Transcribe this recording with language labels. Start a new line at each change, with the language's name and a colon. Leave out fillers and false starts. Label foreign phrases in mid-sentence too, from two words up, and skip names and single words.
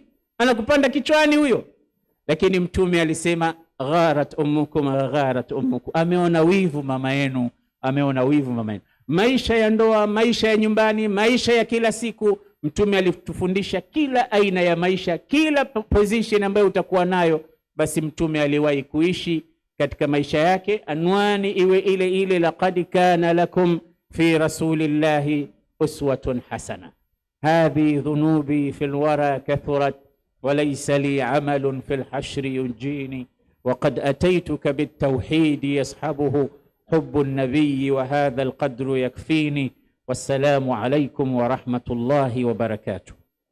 Swahili: Anakupanda kichwani huyo. Lakini Mtume alisema
Arabic: غارت أمكم غارت أمكم,
Swahili: ameona wivu mama yenu, ameona wivu mama yenu. Maisha ya ndoa, maisha ya nyumbani, maisha ya kila siku, Mtume alitufundisha kila aina ya maisha, kila position ambayo utakuwa nayo, basi Mtume aliwahi kuishi katika maisha yake. Anwani iwe ile ile,
Arabic: لقد كان لكم في رسول الله أسوة حسنة. هذي ذنوبي في الورى كثرت وليس لي عمل في الحشر ينجيني وقد أتيتك بالتوحيد يصحبه حب النبي وهذا القدر يكفيني والسلام عليكم ورحمة الله وبركاته.